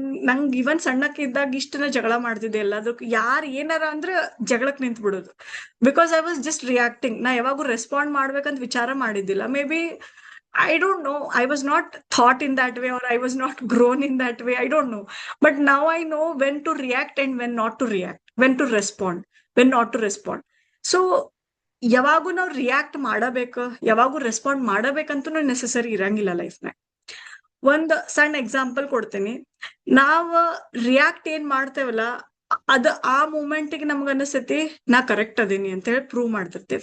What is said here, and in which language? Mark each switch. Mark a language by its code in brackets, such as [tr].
[kn] ನಂಗ್ ಇವನ್ ಸಣ್ಣಕ್ಕೆ ಇದ್ದಾಗ ಇಷ್ಟನ ಜಗಳ ಮಾಡ್ತಿದ್ದೆ ಎಲ್ಲದಕ್ಕೂ. ಏನಾರ ಅಂದ್ರೆ ಜಗಳಕ್ ನಿಂತ್ ಬಿಡೋದು. [en] Because I was just reacting. [kn] ನಾ ಯಾವಾಗೂ ರೆಸ್ಪಾಂಡ್ ಮಾಡ್ಬೇಕಂತ ವಿಚಾರ ಮಾಡಿದ್ದಿಲ್ಲ. [en] Maybe I don't know, I was not thought in that way or I was not grown in that way, I don't know. But now I know when to react and when not to react, when to respond, when not to respond. [kn] So ಯಾವಾಗೂ ನಾವು react ಮಾಡಬೇಕು, ಯಾವಾಗೂ respond ಮಾಡಬೇಕಂತೂ necessary ಇರಂಗಿಲ್ಲ ಲೈಫ್ನಾಗ. ಒಂದ್ ಸಣ್ಣ example ಕೊಡ್ತೀನಿ. ನಾವ್ react ಏನ್ ಮಾಡ್ತೇವಲ್ಲ, ಅದ ಆ ಮೂಮೆಂಟ್ಗೆ ನಮ್ಗ ಅನಿಸ್ತೈತಿ ನಾ ಕರೆಕ್ಟ್ ಅದೀನಿ ಅಂತ ಹೇಳಿ ಪ್ರೂವ್ ಮಾಡ್ತಿರ್ತೀವಿ.